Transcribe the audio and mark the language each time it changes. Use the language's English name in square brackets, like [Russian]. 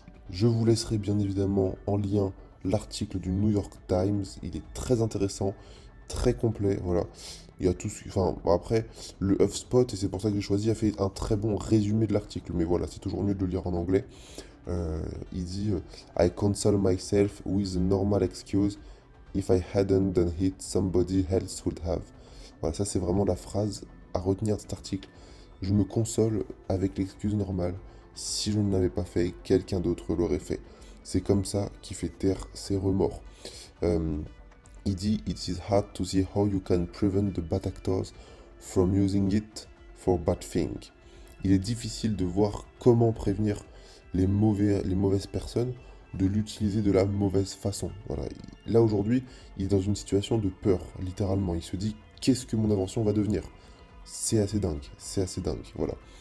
[French] Je vous laisserai bien évidemment en lien l'article du New York Times. Il est très intéressant, très complet. Voilà. Il y a tout ce... Enfin, bon, après, le HuffSpot, et c'est pour ça que j'ai choisi, a fait un très bon résumé de l'article. Mais voilà, c'est toujours mieux de le lire en anglais. Il dit [English] I console myself with a normal excuse. If I hadn't done it, somebody else would have. [French] Voilà, ça c'est vraiment la phrase à retenir de cet article. Je me console avec l'excuse normale. Si je ne l'avais pas fait, quelqu'un d'autre l'aurait fait. C'est comme ça qu'il fait taire ses remords. Euh, il dit [English] It is hard to see how you can prevent the bad actors from using it for bad things. [French] Il est difficile de voir comment prévenir les mauvaises personnes de l'utiliser de la mauvaise façon. Voilà. Là aujourd'hui, il est dans une situation de peur, littéralement. Il se dit qu'est-ce que mon invention va devenir? C'est assez dingue, c'est assez dingue. Voilà.